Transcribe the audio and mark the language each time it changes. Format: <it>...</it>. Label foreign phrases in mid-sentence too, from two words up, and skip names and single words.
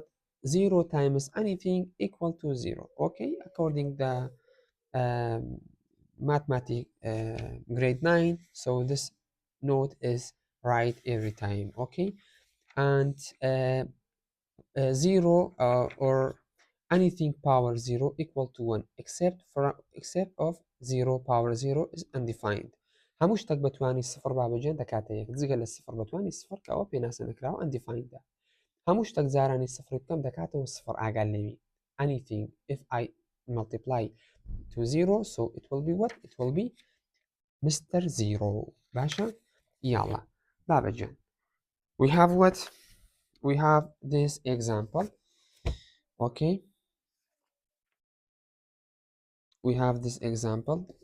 <en>0 times anything equal to 0. Okay, according the mathematics grade 9. So this note is right every time. Okay, and 0 or anything power 0 equal to 1 except of 0 power 0 is undefined.</en> <ckb>هەموو شتێک بەتوانی سفر بابەجێن دەکاتە یەک جگە لە سفر بەتوانی سفر کە ئەوە پێناسە نەکراوە undefinedە. هەموو شتێک جارانی سفر بکەم دەکاتەوە سفر ئاگال لەوی.</ckb> <en>Anything if I multiply to 0, so it will be what? It will be Mr. 0.</en> <ckb>باشە؟ يلا بابەجێن.</ckb> <en>We have what? We have this example. Okay, we have this example.</en>